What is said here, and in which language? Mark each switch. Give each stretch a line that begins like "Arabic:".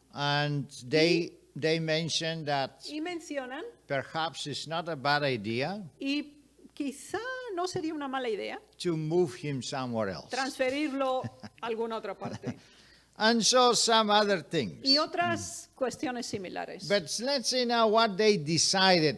English: And they mentioned that
Spanish: Y mencionan,
English: perhaps it's not a bad idea
Spanish: y quizá no sería una mala idea,
English: to move him somewhere else.
Spanish: transferirlo a alguna otra parte.
English: And so some other things.
Spanish: Y otras cuestiones similares.
English: But let's see now what they decided